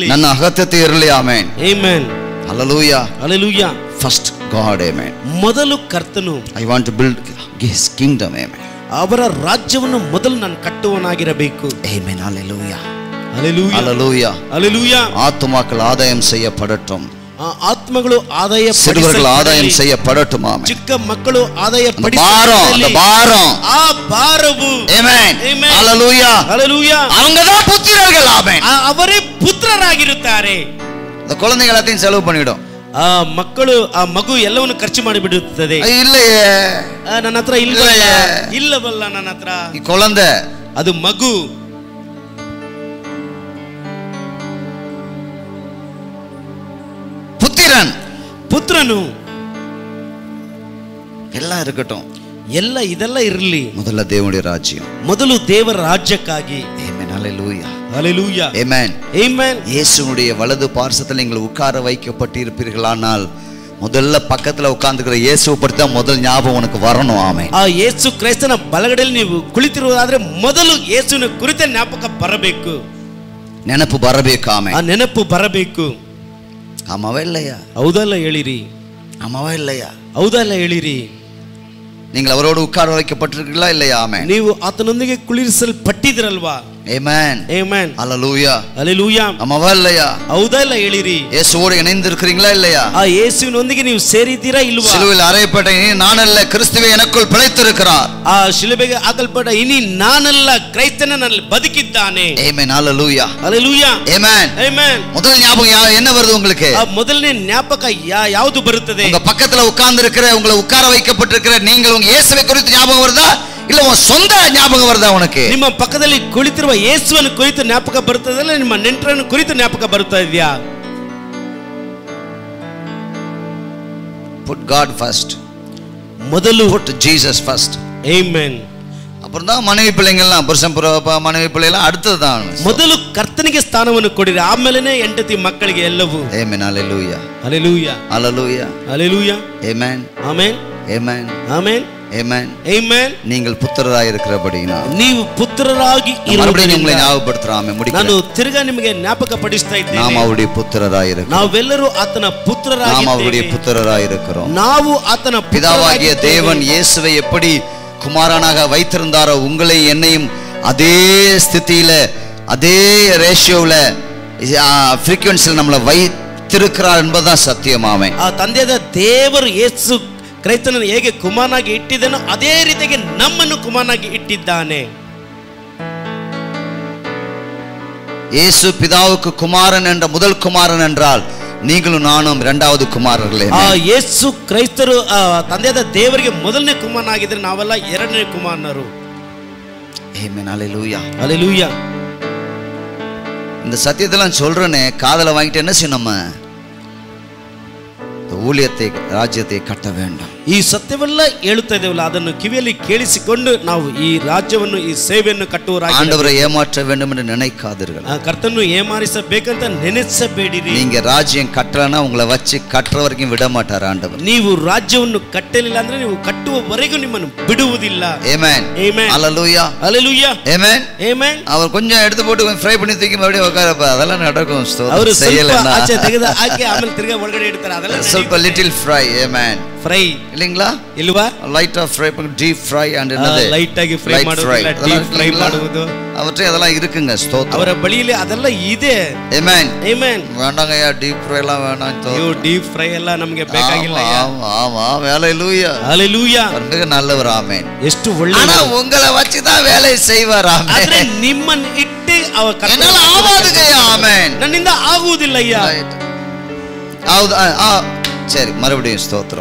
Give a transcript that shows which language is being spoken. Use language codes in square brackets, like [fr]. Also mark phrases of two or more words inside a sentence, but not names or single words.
[kn] ನನ್ನ ಅಗತ್ಯತೆ ಇರಲಿ. ಆಮೆನ್. [en] Amen. Hallelujah. Hallelujah. First God. Amen. [kn] ಮೊದಲು ಕರ್ತನು. [en] I want to build his kingdom. Amen. [kn] ಅವರ ರಾಜ್ಯವನ್ನು ಮೊದಲು ನಾನು ಕಟ್ಟುವನಾಗಿರಬೇಕು. [en] Amen. Hallelujah. Hallelujah. Hallelujah. Hallelujah. [ta] ஆத்துமாக்கள் ஆதாயம் செய்யப்படட்டும். [kn] ಆತ್ಮಗಳು ಆದಾಯ [ta] சிறுவர்கள் ஆதாயம் செய்யப்படட்டும். ஆமென். [kn] ಚಿಕ್ಕ ಮಕ್ಕಳು ಆದಾಯ [ta] படட்டும். பாரம், [kn] ಆ ಭಾರವು. [en] Amen. Hallelujah. Hallelujah. [ta] அவங்கதான் புத்திரர்கள். ஆமென். [kn] ಅವರೇ ಪುತ್ರರಾಗಿರುತ್ತಾರೆ. [ta] இந்த குழந்தைகள் எல்லாத்தையும் செலவு பண்ணிடும். [kn] ಆ ಮಕ್ಕಳು, ಆ ಮಗು ಎಲ್ಲವನ್ನು ಖರ್ಚು ಮಾಡಿಬಿಡುತ್ತದೆ. [ta] இல்லையே, [kn] ನನ್ನ ಹತ್ರ ಇಲ್ಲವಲ್ಲ, ನನ್ನ ಹತ್ರ [ta] ಈ குழந்தை, [kn] ಅದು ಮಗು. [ta] புத்திரன், [kn] ಪುತ್ರನು. [ta] எல்லாம் இருக்கட்டும். [kn] ಇದೆಲ್ಲ ಇರಲಿ. [ta] முதல்ல தேவனுடைய ராஜ்யம். [kn] ಮೊದಲು ದೇವರ ರಾಜ್ಯಕ್ಕಾಗಿ. [en] Amen. Hallelujah. Hallelujah. Amen. Amen. [ta] இயேசுவுடைய வலது பார்சத்தில் நீங்கள் உட்கார வைக்கப்பட்டிருப்பீர்களானால் முதல்ல பக்கத்துல உட்கார்ந்துக்கிற இயேசுவை பற்றி தான் முதல் ஞாபகம் உனக்கு வரணும். ஆமென். [kn] ಆ ಯೇಸು ಕ್ರೈಸ್ತನ ಬಲಗಡೆಯಲ್ಲಿ ನೀವು ಕುಳಿತಿರುವುದಾದ್ರೆ ಮೊದಲು ಯೇಸುವಿನ ಕುರಿತ ಜ್ಞಾಪಕ ಬರಬೇಕು, ನೆನಪು ಬರಬೇಕು. ಆಮೆನ್. ಆ ನೆನಪು ಬರಬೇಕು. [ta] ஆமாவா இல்லையா? [kn] ಹೌದಲ್ಲ ಹೇಳಿರಿ? [ta] ஆமாவா இல்லையா? [kn] ಹೌದಲ್ಲ ಹೇಳಿರಿ? [ta] நீங்கள் அவரோடு உட்கார வைக்கப்பட்டிருக்கீங்களா இல்லையா? ஆமென். [kn] ನೀವು ಆತನೊಂದಿಗೆ ಕುಳಿರಿಸಲ್ಪಟ್ಟಿದ್ರಲ್ವಾ? [en] Amen. Amen. Hallelujah. Hallelujah. [ta] ஆமாவா இல்லையா? [kn] ಹೌದಲ್ಲ ಹೇಳಿರಿ? [ta] இயேசுவோடு இணைந்து இருக்கிறீங்களா இல்லையா? [kn] ಆ ಯೇಸುವಿನೊಂದಿಗೆ ನೀವು ಸೇರಿದ್ದೀರಾ ಇಲ್ವಾ? [ta] சிலுவையில் அறையப்பட்ட இனி நானல்ல, கிறிஸ்துவே எனக்குள் பிழைத்திருக்கிறார். [kn] ಆ ಶಿಲುಬೆಗೆ ಹಾಕಲ್ಪಟ್ಟ ಇನಿ ನಾನಲ್ಲ, ಕ್ರೈಸ್ತನ ನನ್ನಲ್ಲಿ ಬದುಕಿದ್ದಾನೆ. [en] Amen. Hallelujah. Hallelujah. Amen. Amen. [ta] முதல் ஞாபகம் என்ன வருது உங்களுக்கு? [kn] ಆ ಮೊದಲನೇ ಜ್ಞಾಪಕ ಯಾವುದು ಬರುತ್ತದೆ? [ta] உங்க பக்கத்துல உட்கார்ந்து இருக்கிற, உங்களை உட்கார வைக்கப்பட்டிருக்கிற நீங்கள் உங்க இயேசுவை குறித்து ஞாபகம் வருதா இல்ல உன் சொந்த ஞாபகம் வருதா உனக்கு? [kn] ನಿಮ್ಮ ಪಕ್ಕದಲ್ಲಿ ಕುಳಿತಿರುವ ಯೇಸುವನ್ನು ಕುರಿತು ಜ್ಞಾಪಕ ಬರುತ್ತದಲ್ಲ, ನಿಮ್ಮ ನೆಂಟರನ್ನು ಕುರಿತು ಜ್ಞಾಪಕ ಬರುತ್ತಾ ಇದೆಯಾ? [en] Put God first. [kn] ಮೊದಲು [en] Put Jesus first. Amen. [ta] அப்புறம் தான் மனைவி பிள்ளைங்கள்லாம், புருஷன் மனைவி பிள்ளைலாம் அடுத்தது தான். [kn] ಮೊದಲು ಕರ್ತನಿಗೆ ಸ್ಥಾನವನ್ನು ಕೊಡಿರಿ, ಆಮೇಲೆನೇ ಹೆಂಡತಿ ಮಕ್ಕಳಿಗೆ ಎಲ್ಲವೂ. [en] Amen. Hallelujah. Hallelujah. Hallelujah. Hallelujah. Amen. Amen. Amen. Amen. [ta] ஆமென். [kn] ಆಮೆನ್. [ta] நீங்கள் புத்திரராய் இருக்கிறபடினா [kn] ನೀವು ಪುತ್ರರಾಗಿ [ta] மறுபடியும் உங்களை ஞாபகப்படுத்துறாமே [kn] ನಾನು [ta] முடிக்கிறேன். [kn] ತಿರುಗಾ ನಿಮಗೆ ಜ್ಞಾಪಕ ಪಡಿಸ್ತಾ ಇದ್ದೇನೆ. [ta] நாம் அவருடைய புத்திரராய் இருக்கிறோம். [kn] ನಾವೆಲ್ಲರೂ ಆತನ ಪುತ್ರರಾಗಿದ್ದೇವೆ. [ta] நாம் அவருடைய புத்திரராய் இருக்கிறோம். [kn] ನಾವು ಆತನ [ta] பிதாவாகிய தேவன் இயேசுவை எப்படி குமாரனாக வைத்திருந்தாரோ உங்களை என்னையும் அதே ஸ்திதியில அதே ரேஷியோல ஃப்ரீக்வன்சியில் நம்மளை வைத்திருக்கிறார் என்பதுதான் சத்தியமாமே. [kn] ಆ ತಂದೆಯಾದ ದೇವರು ಯೇಸು ಕ್ರೈಸ್ತನನ್ನು ಹೇಗೆ ಕುಮಾರನಾಗಿ ಇಟ್ಟಿದ್ದಾನೋ ಅದೇ ರೀತಿಯಾಗಿ ನಮ್ಮನ್ನು ಕುಮಾರನಾಗಿ ಇಟ್ಟಿದ್ದಾನೆ. [ta] இயேசு பிதாவுக்கு குமாரன் என்ற முதல் குமாரன் என்றால் நீங்களும் நானும் இரண்டாவது குமாரர்களே. [kn] ಯೇಸು ಕ್ರೈಸ್ತರು ತಂದೆಯಾದ ದೇವರಿಗೆ ಮೊದಲನೇ ಕುಮಾರನಾಗಿದ್ರೆ ನಾವೆಲ್ಲ ಎರಡನೇ ಕುಮಾರನರು. [ta] ஆமென். ஹல்லேலூயா. ஹல்லேலூயா. இந்த சத்தியத்தெல்லாம் சொல்றேனே காதல வாங்கிட்டு என்ன செய்யணும்? நம்ம ஊழியத்தை ராஜ்யத்தை கட்ட வேண்டும். [kn] ಈ ಸತ್ಯವೆಲ್ಲ ಹೇಳುತ್ತಾ ಇದ್ದೇವಲ್ಲ ಅದನ್ನು ಕಿವಿಯಲ್ಲಿ ಕೇಳಿಸಿಕೊಂಡು ನಾವು ಈ ರಾಜ್ಯವನ್ನು ಈ ಸೇವೆಯನ್ನು ಕಟ್ಟುವರಾಗಿ [ta] ஆண்டவரை ஏமாற்ற வேண்டும் என்று நினைக்காதீர்கள். [kn] ಕರ್ತನನ್ನು ಏಮಾರಿಸಬೇಕಂತ ನೆನೆಸಬೇಡಿರಿ. [ta] நீங்க ராஜ்யம் கட்டலனா உங்களை வச்சு கட்டுற வரைக்கும் விட மாட்டார் ஆண்டவர். [kn] ನೀವು ರಾಜ್ಯವನ್ನು ಕಟ್ಟಲಿಲ್ಲ ಅಂದ್ರೆ ನೀವು ಕಟ್ಟುವವರೆಗೂ ನಿಮ್ಮನ್ನು ಬಿಡುವುದಿಲ್ಲ. [ta] ஆமென். [kn] ಆಮೆನ್. [ta] ஹல்லேலூயா. ஹல்லேலூயா. ஆமென். [kn] ಆಮೆನ್. [ta] அவர் கொஞ்சம் எடுத்து போட்டு ஃப்ரை பண்ணி தூக்கி மறுபடியும் உட்காரப்ப அதெல்லாம் நடக்கும். [kn] ಅವರು ಸ್ವಲ್ಪ ಆಚೆ ತೆಗೆದು ಹಾಕಿ ಆಮೇಲೆ ತಿರ್ಗಾ ಒಳಗಡೆ ಇಡ್ತಾರೆ. ಅದೆಲ್ಲ [ta] ಸ್ವಲ್ಪ [en] little fry. [ta] ஆமென். [kn] ಫ್ರೈ [ta] இல்லீங்களா? [kn] ಇಲ್ವಾ? [en] light of fry [ta] பண்ணி [en] deep fry and [ta] என்னது [kn] ಲೈಟ್ ಆಗಿ ಫ್ರೈ ಮಾಡೋದು, [en] deep fry [kn] ಮಾಡುವುದು [ta] அவற்றை அதெல்லாம் இருக்குங்க. ஸ்தோத்திரம். [kn] ಅವರ ಬಳಿಯಲ್ಲಿ ಅದೆಲ್ಲ ಇದೆ. [ta] ஆமென். [kn] ಆಮೆನ್. [ta] வேண்டாங்கய்யா [en] deep fry [ta] எல்லாம் வேணாம். [kn] ಅಯ್ಯೋ [en] deep fry [kn] ಎಲ್ಲ ನಮಗೆ ಬೇಕಾಗಿಲ್ಲ. [ta] ஆமா. ஹல்லேலூயா. ஹல்லேலூயா. மிக நல்லவர். ஆமென். [kn] ಎಷ್ಟು ಒಳ್ಳೆಯ. [ta] ஆனா உங்களை வச்சு தான் வேலை செய்வார். [kn] ಆದ್ರೆ [ta] ஆமென். [kn] ನಿಮ್ಮನ್ನು ಇಟ್ಟು ಅವ [ta] என்னால ஆகாதுங்கய்யா. ஆமென். [kn] ನನ್ನಿಂದ ಆಗುವುದಿಲ್ಲಯ್ಯ. [ta] சரி மறுபடியும் ஸ்தோத்திரம்.